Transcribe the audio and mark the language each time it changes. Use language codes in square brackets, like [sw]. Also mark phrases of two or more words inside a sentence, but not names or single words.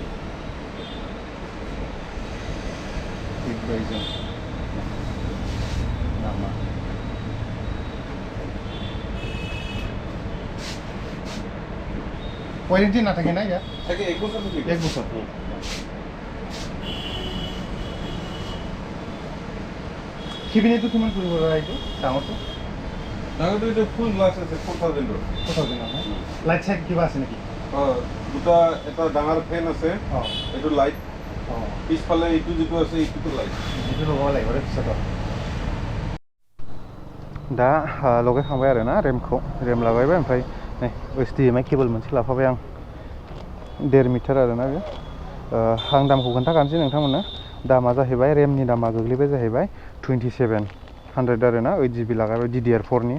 [brx] जों नामा वारेन्टि नाथाय ना या [bn] থাকে 1 বছর থেকে 1 বছর [as] কিবিনেটো কিমান পৰিব এইটো ডাঙৰটো এটা [en] full glass [as] আছে 4000 [en] light side [as] কিবা আছে নেকি দুটা এটা ডাঙৰ ফেন আছে এইটো লাইট পিছফালে এইটো যেটো আছে এইটো লাইট এইটো লগাব লাগিব ৰে পিছত [brx] दा लगायखांबाय आरोना रेमखौ रेम लागायबाय ओमफ्राय नै HDMI केबोल मोनसे लाफाबाय आं 1.5 मिटार आरोना बे आं दामखौ खोन्थाखानोसै नोंथांमोननो दामा जाहैबाय रेमनि दामा गोग्लैबाय जाहैबाय 27 100 आरो ना 8 GB लागायबाय DDR4 नि